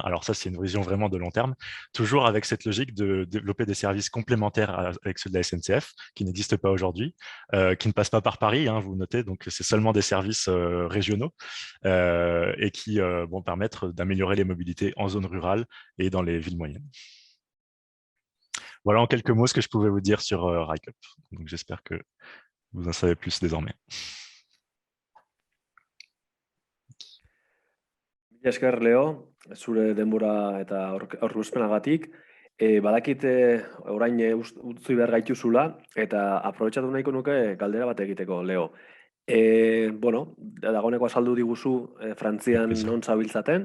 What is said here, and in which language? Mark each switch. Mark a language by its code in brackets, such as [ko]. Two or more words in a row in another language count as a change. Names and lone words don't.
[fr] Alors ça, c'est une vision vraiment de long terme, toujours avec cette logique de développer des services complémentaires avec ceux de la SNCF, qui n'existent pas aujourd'hui, qui ne passent pas par Paris, hein, vous notez, donc c'est seulement des services régionaux et qui vont permettre d'améliorer les mobilités en zone rurale et dans les villes moyennes. Voilà en quelques mots ce que je pouvais vous dire sur RICOP. Donc j'espère que vous en savez plus désormais. [eu] Mila esker, Leo, zure denbora eta aurkezpenagatik. Badakit orain utzi behar gaituzula eta aprobetxatu nahiko nuke galdera bat egiteko, Leo. Bueno, dagoeneko azaldu diguzu Frantzian non zabiltzaten.